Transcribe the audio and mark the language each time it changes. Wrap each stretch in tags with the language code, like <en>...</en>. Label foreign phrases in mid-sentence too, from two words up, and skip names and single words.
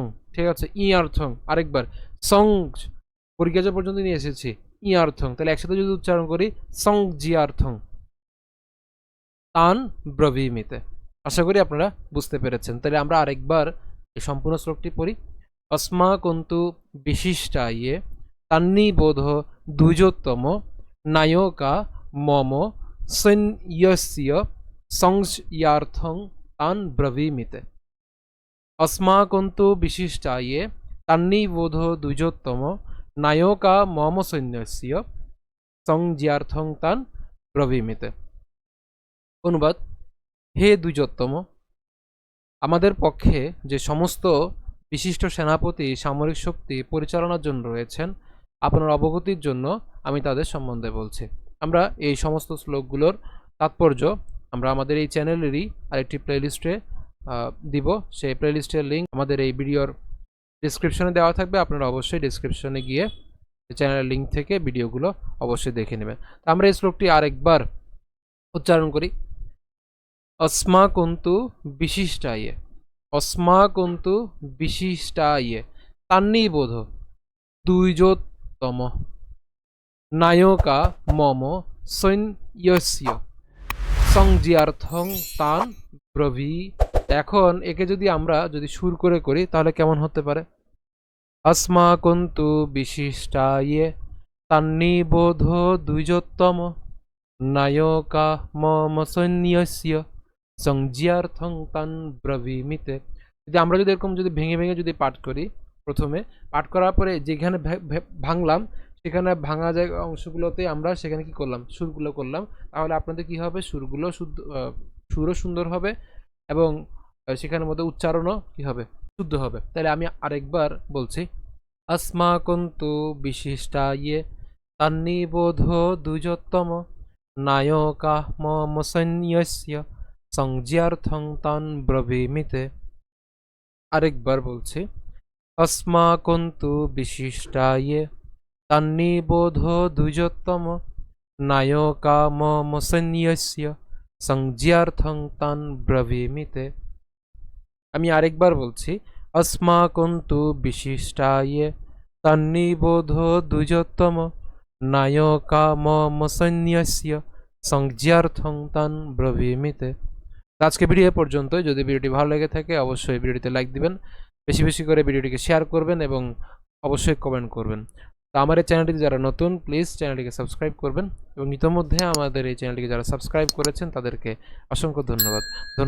<bn>ঠিক আছে, ইয়ার্থং। আরেকবার সংজ, বর্গীয়াজ পর্যন্ত নিয়ে এসেছি, ইয়ার্থং। তাহলে একসাথে যদি উচ্চারণ করি</bn> <sa>সং জিয়ার্থং তান ব্রবীমিতে।</sa> <bn>আশা করি আপনারা বুঝতে পেরেছেন। তাহলে আমরা আরেকবার এই সম্পূর্ণ শ্লোকটি পড়ি।</bn> <sa>अस्माकन्तु विशिष्टाये तन्निबोध द्विजोत्तम नायका मम सैन्यस्य संज्ञार्थं तान् ब्रवीमिते। अस्माकन्तु विशिष्टाये तन्निबोध द्विजोत्तम नायका मम सैन्यस्य संज्ञार्थं तान् ब्रवीमिते।</sa> <bn>অনুবাদ, হে দ্বিজোত্তম, আমাদের পক্ষে যে সমস্ত বিশিষ্ট সেনাপতি সামরিক শক্তি পরিচালনার জন্য রয়েছেন, আপনার অবগতির জন্য আমি তাদের সম্বন্ধে বলছি। আমরা এই সমস্ত শ্লোকগুলোর তাৎপর্য আমরা আমাদের এই চ্যানেলেরই আরেকটি প্লেলিস্টে দিব। সেই প্লেলিস্টের লিঙ্ক আমাদের এই ভিডিওর ডিসক্রিপশনে দেওয়া থাকবে। আপনারা অবশ্যই ডিসক্রিপশনে গিয়ে চ্যানেলের লিঙ্ক থেকে ভিডিওগুলো অবশ্যই দেখে নেবেন। তো আমরা এই শ্লোকটি আরেকবার উচ্চারণ করি।</bn> <sa>अस्माकन्तु विशिष्टाये, अस्माकन्तु विशिष्टाये तान्निबोध द्विजोत्तम नायका मम सैन्यस्य संज्ञार्थं तान् ब्रवी।</sa> <bn>এখন একে যদি আমরা সুর করে করি তাহলে কেমন হতে পারে?</bn> <sa>अस्माकन्तु विशिष्टाये तान्निबोध द्विजोत्तम नायका मम सैन्यस्य সংজ্ঞার্থং তান ব্রবীমিতে।</sa> <bn>যদি আমরা এরকম ভেঙে ভেঙে পাঠ করি, প্রথমে পাঠ করার পরে যেখানে ভাঙলাম সেখানে ভাঙা যায় অংশগুলোতে আমরা সেখানে কি করলাম, সুরগুলো করলাম, তাহলে আপনাদের কি হবে, সুরগুলো সুরও সুন্দর হবে এবং সেখানের মধ্যে উচ্চারণও কি হবে, শুদ্ধ হবে। তাহলে আমি আরেকবার বলছি,</bn> <sa>अस्माकन्तु विशिष्टाये तन्निबोध द्विजोत्तम नायका मम सैन्यस्य संज्ञार्थं तान् ब्रवीमिते।</sa> <bn>আরেকবার বলছি,</bn> <sa>अस्माकन्तु विशिष्टाये तन्निबोध द्विजोत्तम नायका मम सैन्यस्य संज्ञार्थं तान् ब्रवीमिते।</sa> <bn>আমি আরেকবার বলছি,</bn> <sa>अस्माकन्तु विशिष्टाये तन्निबोध द्विजोत्तम नायका मम सैन्यस्य संज्ञार्थं तान् ब्रवीमिते।</sa> <bn>আজকে ভিডিও পর্যন্ত। যদি ভিডিওটি ভালো লেগে থাকে অবশ্যই ভিডিওটিতে লাইক দিবেন, বেশি বেশি করে ভিডিওটিকে শেয়ার করবেন এবং অবশ্যই কমেন্ট করবেন। তো আমার এই চ্যানেলটিতে যারা নতুন, প্লিজ চ্যানেলটিকে সাবস্ক্রাইব করবেন এবং ইতিমধ্যে আমাদের এই চ্যানেলটিকে যারা সাবস্ক্রাইব করেছেন তাদেরকে অসংখ্য ধন্যবাদ।</bn>